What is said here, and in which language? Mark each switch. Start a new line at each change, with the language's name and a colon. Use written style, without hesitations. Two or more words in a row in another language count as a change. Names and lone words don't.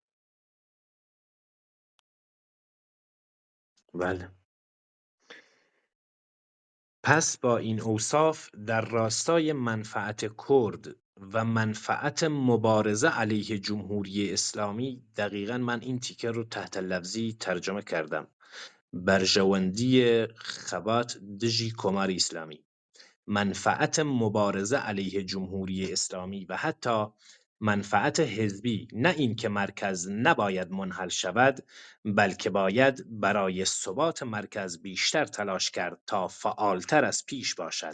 Persian: بله. پس با این اوصاف در راستای منفعت کرد و منفعت مبارزه علیه جمهوری اسلامی، دقیقا من این تیکه رو تحت لفظی ترجمه کردم:
Central Kurdish: برژەوەندی خەبات دژی کۆماری ئیسلامی،
Persian: منفعت مبارزه علیه جمهوری اسلامی و حتی منفعت حزبی. نه اینکه مرکز نباید منحل شود، بلکه باید برای ثبات مرکز بیشتر تلاش کرد تا فعالتر از پیش باشد.